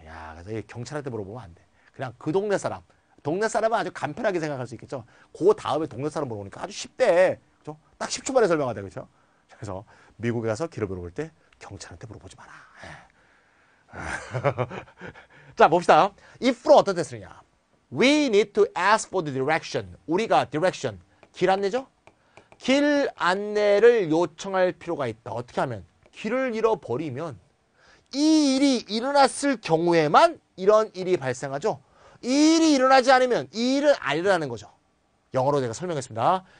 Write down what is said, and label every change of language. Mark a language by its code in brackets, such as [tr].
[ko] 야, 그래서 경찰한테 물어보면 안 돼. 그냥 그 동네 사람은 아주 간편하게 생각할 수 있겠죠. 그 다음에 동네 사람 물어보니까 아주 쉽대. 그죠? 딱 10초 만에 설명하대. 그죠? 그래서 미국에 가서 길을 물어볼 때 경찰한테 물어보지 마라. 자, 봅시다. if로 어떤 때 쓰느냐. [en] We need to ask for the direction. [ko] 우리가 direction, 길 안내죠? 길 안내를 요청할 필요가 있다. 어떻게 하면? 길을 잃어버리면 이 일이 일어났을 경우에만 이런 일이 발생하죠. 이 일이 일어나지 않으면 이 일은 안 일어나는 거죠. 영어로 제가 설명했습니다.